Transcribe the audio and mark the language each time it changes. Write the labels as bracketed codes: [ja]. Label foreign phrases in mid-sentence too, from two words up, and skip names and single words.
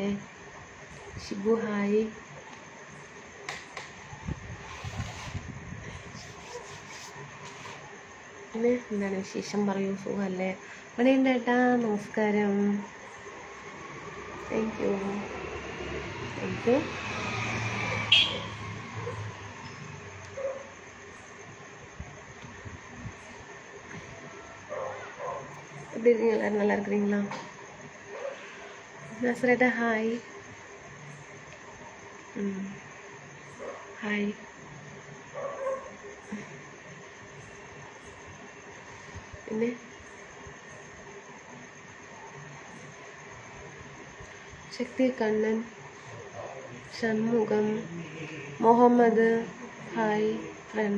[ml] ഷിബു ഹായ്. പിന്നെ എന്താണ് വിശേഷം പറയൂ, സുഖല്ലേ? മണിയേട്ട നമസ്കാരം. [en] Thank you. Thank you. [ta] எப்படி இருக்கீங்க? எல்லாரும் நல்லா இருக்கிறீங்களா? நசரேட்டா ஹாய். [ml] ഹായ്. പിന്നെ ശക്തി, കണ്ണൻ, ഷൺമുഖം, മുഹമ്മദ് [en] hi friend.